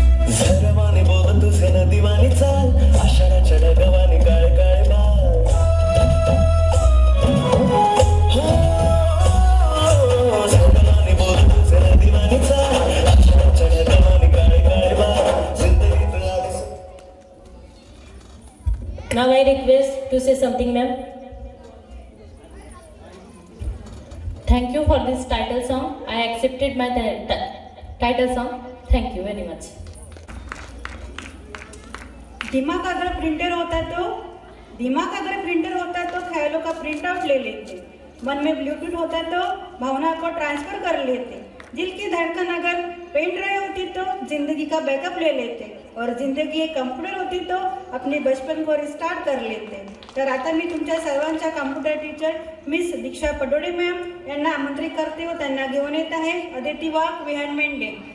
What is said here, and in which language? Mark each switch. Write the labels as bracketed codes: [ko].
[mr] झरवाने बोल तुझे नदीवानी चाल आषाढाच्या डगवानी काळ काळ बाल झरवाने बोल तुझे नदीवानी चाल आषाढाच्या डगवानी काळ काळ बाल जिंदगीत आलीस [en] Now I request to say something, ma'am. Thank you for this title song. I accepted my title song. Thank you very much. [hi] दिमाग अगर प्रिंटर होता तो, दिमाग अगर प्रिंटर होता तो ख्यालों का प्रिंट आउट ले लेते, मन में ब्लूटूथ होता तो भावना को ट्रांसफर कर लेते, दिल की धड़कन अगर पेन ड्राइव होती तो जिंदगी का बैकअप ले लेते, और जिंदगी एक कम्प्युटर होती तो अपने बचपन को रिस्टार्ट कर लेते. [mr] तर आता मी तुमच्या सर्वांच्या कम्प्युटर टीचर मिस दीक्षा पडोळे मॅम यांना आमंत्रित करते व त्यांना घेऊन येत आहे अदिती वाघ, विहान मेंढे.